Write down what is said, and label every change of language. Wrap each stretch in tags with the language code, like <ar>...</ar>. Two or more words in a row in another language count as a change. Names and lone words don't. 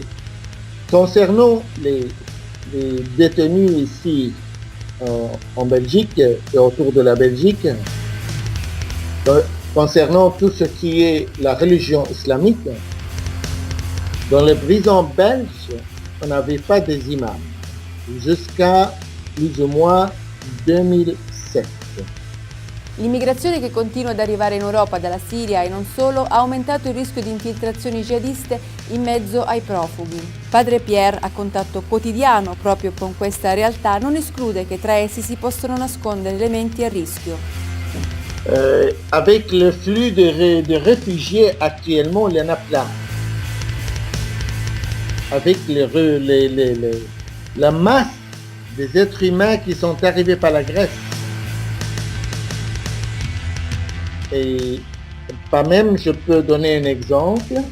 <fr>Concernant les détenus ici en Belgique et autour de la Belgique, concernant tout ce qui est la religion islamique, dans les prisons belges, on n'avait pas des imams jusqu'à plus ou moins 2007.</fr> <it>L'immigrazione che continua ad arrivare in Europa dalla Siria e non solo ha aumentato il rischio di infiltrazioni jihadiste in mezzo ai profughi. Padre Pierre, a contatto quotidiano proprio con questa realtà, non esclude che tra essi si possano nascondere elementi a rischio.</it> <fr>Avec le flux de réfugiés actuellement, il y en a plein. Avec la masse des êtres humains qui sont arrivés par la Grèce. Et pas même, je peux donner un exemple.</fr>